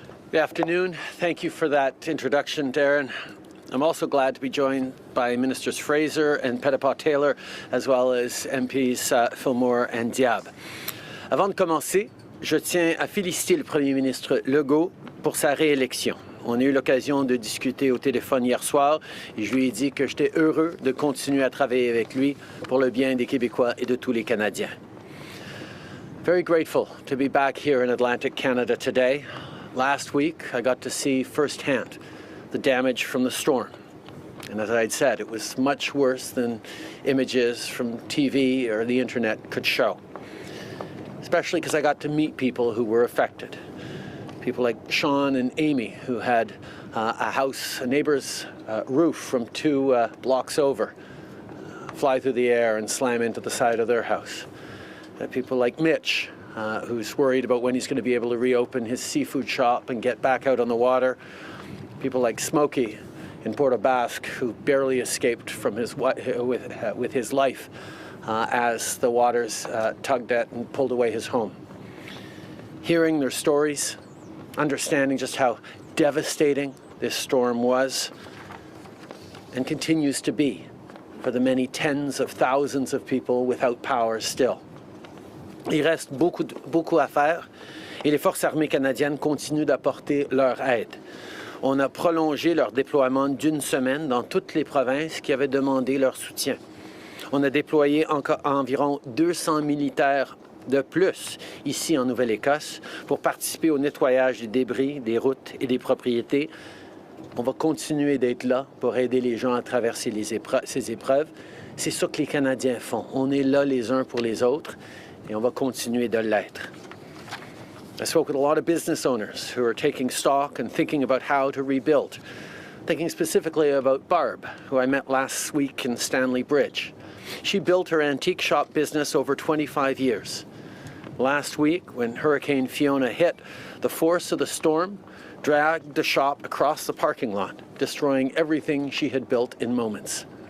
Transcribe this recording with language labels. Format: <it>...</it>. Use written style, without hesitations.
<en>Good afternoon. Thank you for that introduction, Darren. I'm also glad to be joined by Ministers Fraser and Petitpas-Taylor, as well as MPs Fillmore and Diab.</en> <fr>Avant de commencer, je tiens à féliciter le Premier ministre Legault pour sa réélection. On a eu l'occasion de discuter au téléphone hier soir et je lui ai dit que j'étais heureux de continuer à travailler avec lui pour le bien des Québécois et de tous les Canadiens.</fr> <en>Very grateful to be back here in Atlantic Canada today. Last week, I got to see firsthand the damage from the storm. And as I'd said, it was much worse than images from TV or the internet could show, especially because I got to meet people who were affected. People like Sean and Amy, who had a neighbor's roof from 2 blocks over fly through the air and slam into the side of their house. People like Mitch, who's worried about when he's going to be able to reopen his seafood shop and get back out on the water. People like Smokey in Port-aux-Basques, who barely escaped from with his life as the waters tugged at and pulled away his home. Hearing their stories, understanding just how devastating this storm was and continues to be for the many tens of thousands of people without power still.</en> <fr>Il reste beaucoup à faire et les forces armées canadiennes continuent d'apporter leur aide. On a prolongé leur déploiement d'1 semaine dans toutes les provinces qui avaient demandé leur soutien. On a déployé environ 200 militaires de plus ici en Nouvelle-Écosse pour participer au nettoyage des débris, des routes et des propriétés. On va continuer d'être là pour aider les gens à traverser ces épreuves. C'est ça que les Canadiens font. On est là les uns pour les autres et on va continuer de l'être.</fr> <en>I spoke with a lot of business owners who are taking stock and thinking about how to rebuild. Thinking specifically about Barb, who I met last week in Stanley Bridge. She built her antique shop business over 25 years. Last week, when Hurricane Fiona hit, the force of the storm dragged the shop across the parking lot, destroying everything she had built in moments.</en>